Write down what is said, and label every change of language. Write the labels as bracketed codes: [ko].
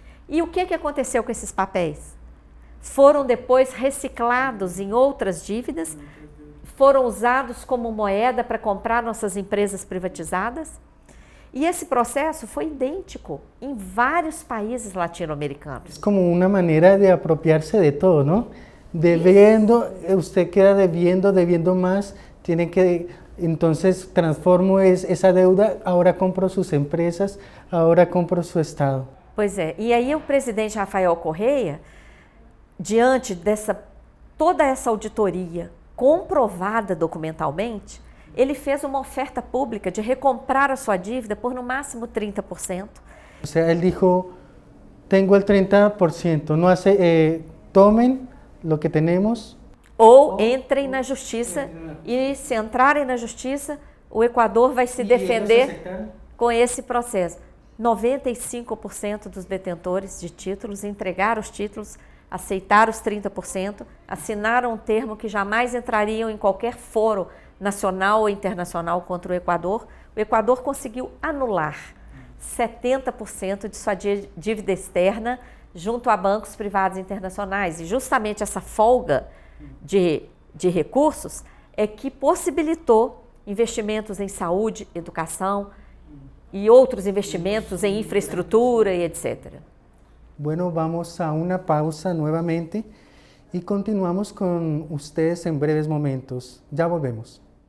[pt] E o que aconteceu com esses papéis? Foram depois reciclados em outras dívidas, foram usados como moeda para comprar nossas empresas privatizadas. E esse processo foi idêntico em vários países latino-americanos. É como uma maneira de apropriar-se de todo, não? [es] Debiendo, usted queda debiendo más, tiene que, entonces transformo esa deuda, ahora compro sus empresas, ahora compro su Estado. [pt] Pois é, e aí o presidente Rafael Correa, diante toda essa auditoria comprovada documentalmente, ele fez uma oferta pública de recomprar a sua dívida por no máximo 30%. [es] O sea, él dijo, tengo el 30%, no tomen lo que tenemos. [pt] Ou entrem na justiça e se entrarem na justiça, o Equador vai se defender com esse processo. 95% dos detentores de títulos entregaram os títulos, aceitaram os 30%, assinaram um termo que jamais entrariam em qualquer foro nacional ou internacional contra o Equador. O Equador conseguiu anular 70% de sua dívida externa junto a bancos privados internacionais. E justamente essa folga de recursos é que possibilitou investimentos em saúde, educação e outros investimentos em infraestrutura e etc. [es] Bueno, vamos a una pausa nuevamente y continuamos con ustedes en breves momentos. Ya volvemos.